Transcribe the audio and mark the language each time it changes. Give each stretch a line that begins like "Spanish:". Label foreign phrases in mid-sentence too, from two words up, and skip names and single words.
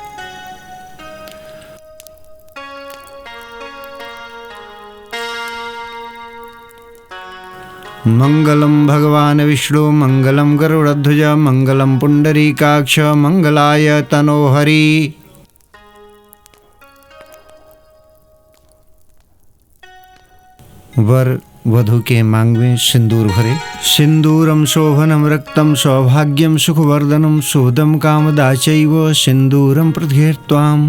Sanskrit: मंगलम भगवान विष्णु मंगलम गरुड़ध्वज मंगलम पुंडरीकाक्ष मंगलाय तनोहरि।
Hindi: वर वधु के मांग में सिंदूर भरे।
Sanskrit: सिंदूरम शोभनम रक्तम सौभाग्यम सुखवर्धनम शोधम कामदाचैव सिंदूरम प्रत्येत्वाम।